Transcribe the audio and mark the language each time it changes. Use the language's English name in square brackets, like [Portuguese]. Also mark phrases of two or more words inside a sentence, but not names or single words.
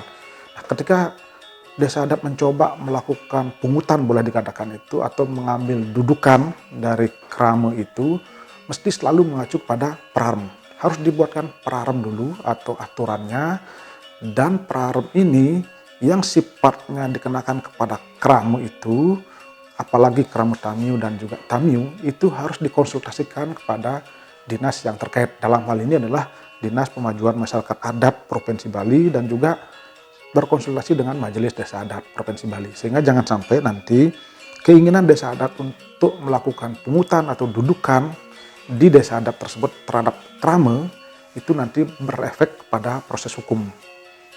[Indonesian] Nah, ketika desa adat mencoba melakukan pungutan, boleh dikatakan itu, atau mengambil dudukan dari kerama itu, mesti selalu mengacu pada prarem. Harus dibuatkan prarem dulu atau aturannya, dan prarem ini yang sifatnya dikenakan kepada kerama itu, apalagi kerama tamiu dan juga tamiu, itu harus dikonsultasikan kepada dinas yang terkait. Dalam hal ini adalah Dinas Pemajuan Masyarakat Adat Provinsi Bali, dan juga berkonsultasi dengan Majelis Desa Adat Provinsi Bali. Sehingga jangan sampai nanti keinginan desa adat untuk melakukan pungutan atau dudukan di desa adat tersebut terhadap kerama itu nanti berefek pada proses hukum.